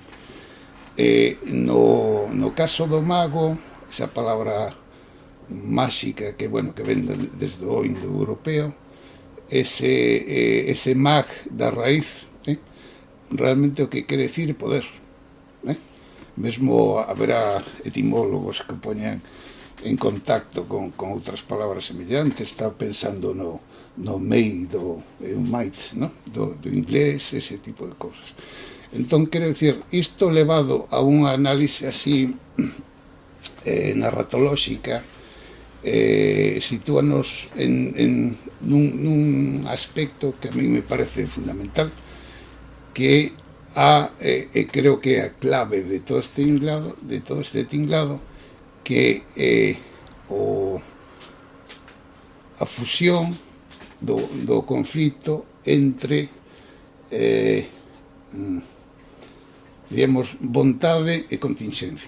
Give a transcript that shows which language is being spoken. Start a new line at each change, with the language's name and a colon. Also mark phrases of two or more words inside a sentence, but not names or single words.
Galician: No caso do mago, esa palabra máxica que ven desde o indoeuropeo, ese mag da raíz, realmente o que quere decir poder. Mesmo haberá etimólogos que poñan en contacto con outras palabras semellantes. Estaba pensando no may, do might, do inglés, ese tipo de cousas. Entón, quero dicir, isto levado a unha análise así narratolóxica, sitúanos nun aspecto que
Spanish: a mí me
Galician: parece fundamental, que creo que é a clave de todo este tinglado, que é a fusión do conflito entre digamos, vontade e continxencia.